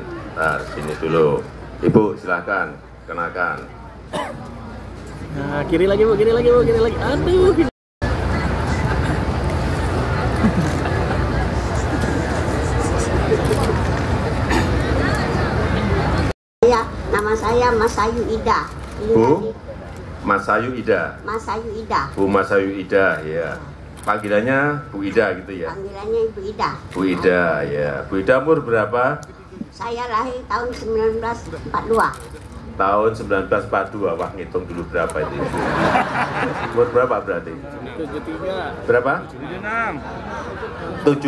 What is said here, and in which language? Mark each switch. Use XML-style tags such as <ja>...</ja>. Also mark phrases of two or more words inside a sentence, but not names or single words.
<id>Nah, sini dulu. Ibu silahkan kenakan. Nah, kiri lagi Bu, kiri lagi Bu, kiri lagi. Aduh. Ya, nama saya Mas Ayu Ida. Bu, Mas Ayu Ida. Mas Ayu Ida. Bu Mas Ayu Ida, ya. Panggilannya Bu Ida gitu ya? Panggilannya Ibu Ida. Bu Ida, ya. Bu Ida umur berapa? Saya lahir tahun 1942. Tahun 1942. Wah, ngitung dulu berapa itu. Umur berapa berarti? 73. Berapa? 76.</id>